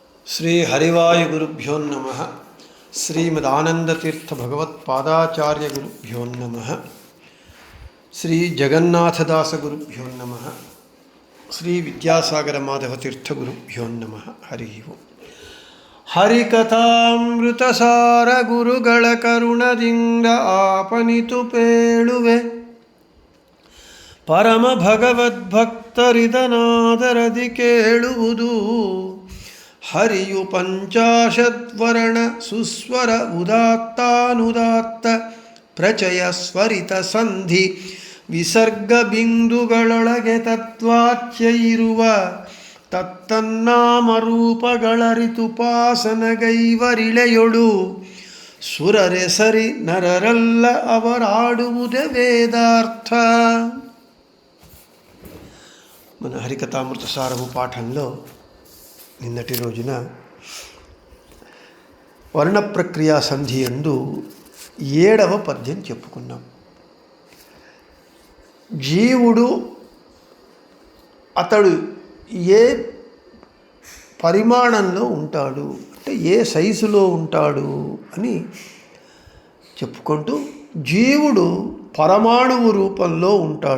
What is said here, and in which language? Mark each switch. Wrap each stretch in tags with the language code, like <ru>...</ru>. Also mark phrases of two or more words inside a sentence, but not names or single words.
<sa>శ్రీ హరివాయుగురుభ్యో నమః. శ్రీమదానందతీర్థ భగవత్పాదాచార్య గురుభ్యో నమః. శ్రీ జగన్నాథదాస గురుభ్యో నమః. శ్రీ విద్యాసాగర మాధవ తీర్థ గురుభ్యో నమః. హరి ఓం.</sa> <kn>ಹರಿಕಥಾಮೃತಸಾರ ಗುರುಗಳ ಕರುಣದಿಂದ ಆಪನಿತು ಪೇಳುವೆ, ಪರಮ ಭಗವದ್ಭಕ್ತರಿದನಾದರದಿ ಕೇಳುವುದು. ಹರಿಯು ಪಂಚಾಶದ್ವರ್ಣ ಸುಸ್ವರ ಉದಾತ್ತಾನುದಾತ್ತ ಪ್ರಚಯ ಸ್ವರಿತ ಸಂಧಿ ವಿಸರ್ಗ ಬಿಂದುಗಳೊಳಗೆ ತತ್ವಾಚ್ಯ ಇರುವ ತತ್ತನ್ನಾಮರೂಪಗಳರಿತುಪಾಸನಗೈವರಿಳೆಯೊಳು ಸುರರೆಸರಿ ನರರಲ್ಲ ಅವರಾಡುವುದೇ ವೇದಾರ್ಥ.</kn> <te>మన హరికథామృత సారము పాఠంలో నిన్నటి రోజున వర్ణ ప్రక్రియా సంధి యందు 7వ పద్యం చెప్పుకున్నాం. జీవుడు అతడు ఏ పరిమాణంలో ఉంటాడు, అంటే ఏ సైజులో ఉంటాడు అని చెప్పుకుంటూ, జీవుడు పరమాణువు రూపంలో ఉంటాడు.</te>